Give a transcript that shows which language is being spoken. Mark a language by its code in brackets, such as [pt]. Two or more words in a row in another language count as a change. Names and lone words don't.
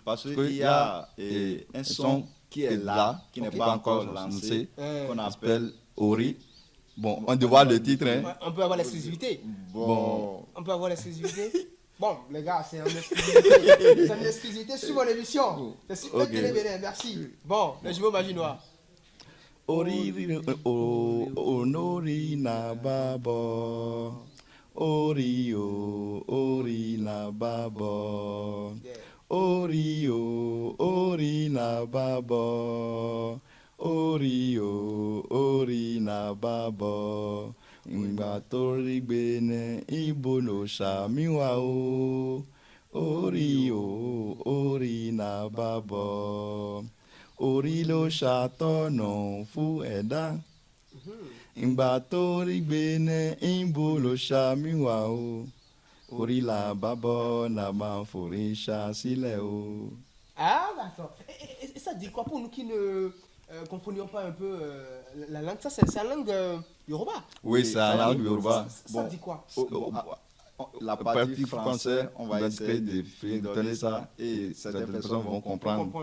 [fr] Parce qu'il y a un son qui est là, qui n'est pas encore lancé, qu'on appelle Ori. Bon, on doit voir le titre. Hein. On peut avoir l'exclusivité. Bon. On peut avoir l'exclusivité. Bon, les gars, c'est une exclusivité. C'est une exclusivité sur mon émission. C'est super Ok. télé, merci. Bon, les jumeaux maginois. [yo] Onori na babo. Ori na babo. Ori na babo. Ori na babo. Ngbatori gbene ibo no shamiwa o. Ori na babo. Ori lo ṣàtọ̀nà fún ẹ̀dá. Ìgbà tó rí gbéné ìbò ló ṣàmìwà o. Orí là bá bọ́ là máa forí ṣá sílẹ̀ o. [fr] Ah, d'accord. Et ça dit quoi pour nous qui ne comprenions pas un peu la langue? Ça, c'est la langue Yoruba. Oui, c'est la langue Yoruba. Ça dit quoi? La partie française, on va essayer de donner ça et certaines personnes vont comprendre.